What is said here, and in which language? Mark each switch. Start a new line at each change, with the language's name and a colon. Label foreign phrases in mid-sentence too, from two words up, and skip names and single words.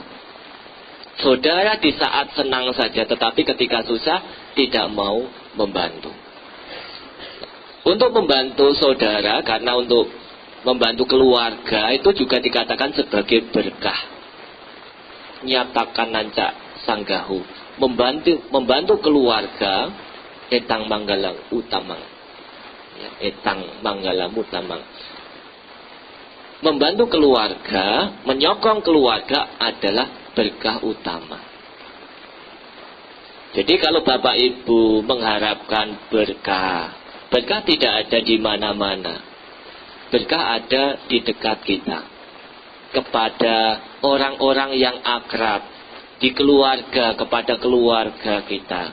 Indonesian: Saudara di saat senang saja, tetapi ketika susah tidak mau membantu. Untuk membantu saudara, karena untuk membantu keluarga itu juga dikatakan sebagai berkah.
Pali: Nyatakan nanca sanggahu,
Indonesian: membantu keluarga
Pali: etang manggalang utamang. Etang manggalang utamang.
Indonesian: Membantu keluarga, menyokong keluarga adalah berkah utama. Jadi kalau Bapak Ibu mengharapkan berkah, berkah tidak ada di mana-mana. Berkah ada di dekat kita. Kepada orang-orang yang akrab, di keluarga, kepada keluarga kita.